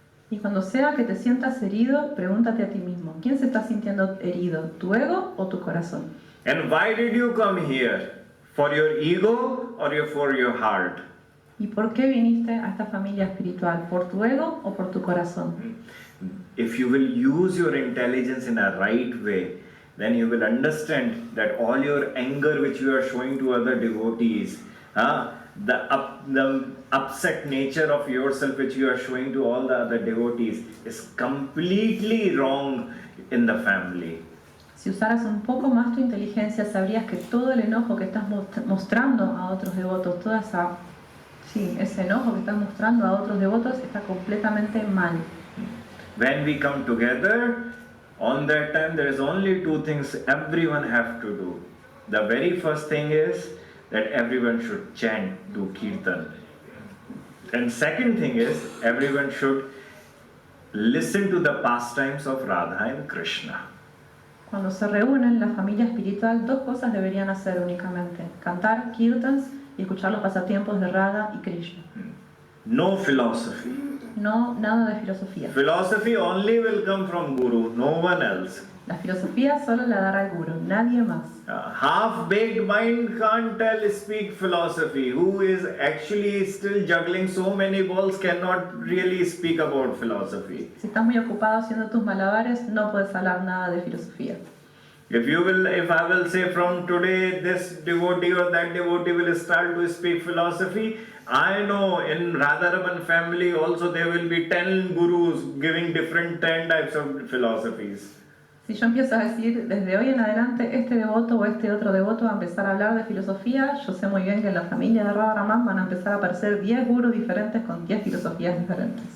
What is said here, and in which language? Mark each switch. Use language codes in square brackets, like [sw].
[es] Y cuando sea que te sientas herido, pregúntate a ti mismo, ¿quién se está sintiendo herido? ¿Tu ego o tu corazón? [en] And why did you come here? For your ego or for your heart? [es] ¿Y por qué viniste a esta familia espiritual? ¿Por tu ego o por tu corazón? [en] If you will use your intelligence in a right way, then you will understand that all your anger which you are showing to other devotees, the upset nature of yourself which you are showing to all the other devotees is completely wrong in the family. [es] Si usaras un poco más tu inteligencia, sabrías que todo el enojo que estás mostrando a otros devotos, ese enojo que estás mostrando a otros devotos está completamente mal. [en] When we come together, on that time there is only two things everyone have to do. The very first thing is that everyone should chant, do kirtan. And second thing is everyone should listen to the pastimes of Radha and Krishna. [es] Cuando se reúnen la familia espiritual, dos cosas deberían hacer únicamente: cantar kirtans y escuchar los pasatiempos de Radha y Krishna. [en] No philosophy. [es] No, nada de filosofía. [en] Philosophy only will come from Guru, no one else. [es] La filosofía solo la dará el Guru, nadie más. [en] Half-baked mind can't speak philosophy. Who is actually still juggling so many balls cannot really speak about philosophy. [es] Si estás muy ocupado haciendo tus malabares, no puedes hablar nada de filosofía. [en] If I will say from today this devotee or that devotee will start to speak philosophy, I know in Radharaman family also there will be 10 gurus giving different 10 types of philosophies. [es] Si yo empiezo a decir desde hoy en adelante este devoto o este otro devoto va a empezar a hablar de filosofía, yo sé muy bien que en la familia de Radharaman van a empezar a aparecer 10 gurus diferentes con 10 filosofías diferentes.